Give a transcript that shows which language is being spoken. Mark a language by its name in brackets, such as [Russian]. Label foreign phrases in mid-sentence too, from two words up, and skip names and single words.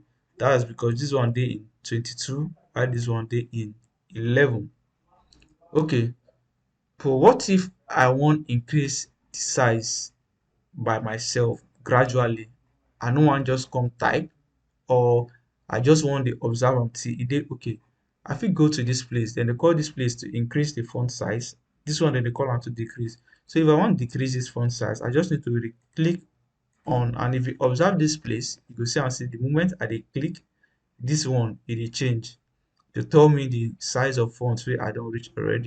[Nigerian Pidgin] That is because this one dey in 22 while this one dey in 11. Okay, but what if I wan increase the size by myself gradually? I no wan just come type, or I just wan dey observe am till e dey okay. I fit go to this place, then they call this place to increase the font size. This one then they call am to decrease. So if I want decrease this font size, I just need to really click on, and if you observe this place, you go see am say the moment I dey click this one, e dey change to tell me the size of font wey I don reach already.